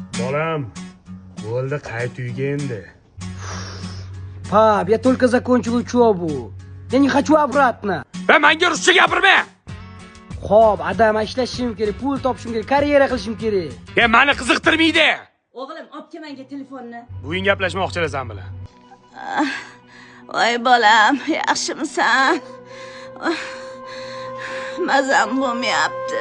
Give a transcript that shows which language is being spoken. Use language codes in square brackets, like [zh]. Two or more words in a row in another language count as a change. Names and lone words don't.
[uz] Bolam, bo'ldi, qayt uyga endi. [ru] Pap, я только закончил учебу. Я не хочу обратно. [uz] Menga ruscha gapirma. Xo'p, adam ishlashim kerak, pul topishim kerak, karyera qilishim kerak. Meni qiziqtirmaydi. O'g'lim, olib kel menga telefonni. Bugun gaplashmoqchilar sen bilan. Voy bolam, yaxshimisan? Mazam bo'lmayapti.